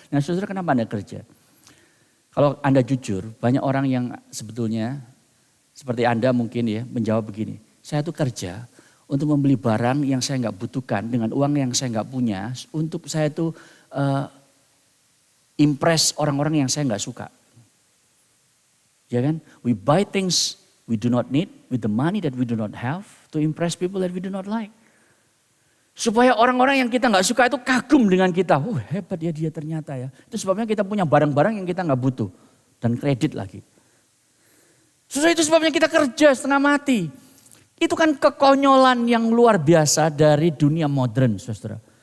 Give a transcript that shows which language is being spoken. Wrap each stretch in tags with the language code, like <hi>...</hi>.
<id>Nah saudara, kenapa Anda kerja? Kalau Anda jujur, banyak orang yang sebetulnya seperti Anda mungkin ya menjawab begini. Saya tuh kerja untuk membeli barang yang saya nggak butuhkan dengan uang yang saya nggak punya. Untuk saya tuh impress orang-orang yang saya nggak suka. Ya kan?</id> <en>We buy things we do not need with the money that we do not have to impress people that we do not like.</en> <id>Supaya orang-orang yang kita nggak suka itu kagum dengan kita. Hebat ya dia ternyata ya. Itu sebabnya kita punya barang-barang yang kita nggak butuh. Dan kredit lagi. Saudara, itu sebabnya kita kerja setengah mati. Itu kan kekonyolan yang luar biasa dari dunia modern, saudara.</id>